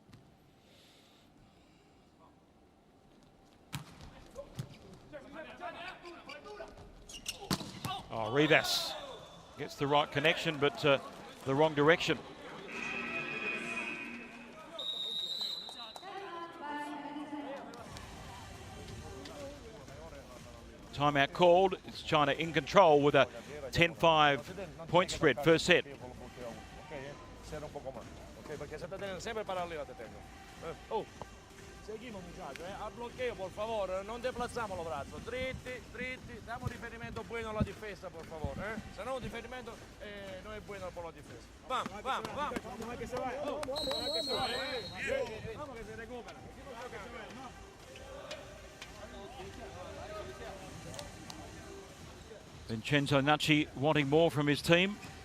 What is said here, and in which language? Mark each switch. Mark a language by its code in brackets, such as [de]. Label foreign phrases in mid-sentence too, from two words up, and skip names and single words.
[en] Oh, Rivas gets the right connection, but the wrong direction. Timeout called. It's China in control with a 10-5 point spread, first set. [es] Seguimos muchachos, al bloqueo por favor, non desplazamos los brazos, [it] dritti, dritti, [es] damos riferimento bueno [it] alla difesa [es] por favor, se no un riferimento no es bueno por la difesa. Vamos, vamos, vamos. Vamos que se vaya, vamos que se vaya, vamos que se recupera. [en] Vincenzo Nucci wanting more from his team.